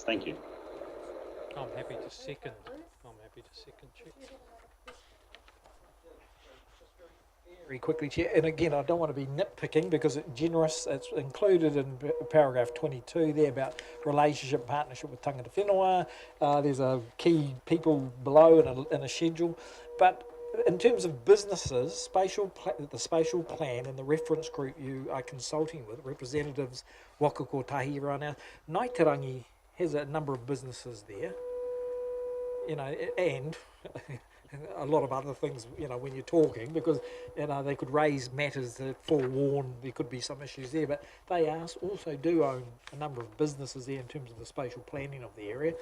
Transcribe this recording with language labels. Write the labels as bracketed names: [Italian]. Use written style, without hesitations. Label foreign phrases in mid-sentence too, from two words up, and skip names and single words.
[English] Thank you. I'm happy to second. Chair. Very quickly, Chair, and again, I don't want to be nitpicking because it's generous. It's included in paragraph 22 there about relationship partnership with [Māori] tangata whenua. [English] There's a key people below in a schedule, but in terms of businesses, the spatial plan and the reference group you are consulting with, representatives, Waka Kotahi Rana, Naitarangi has a number of businesses there, you know, and a lot of other things, you know, when you're talking, because, you know, they could raise matters that forewarn there could be some issues there, but they also do own a number of businesses there in terms of the spatial planning of the area.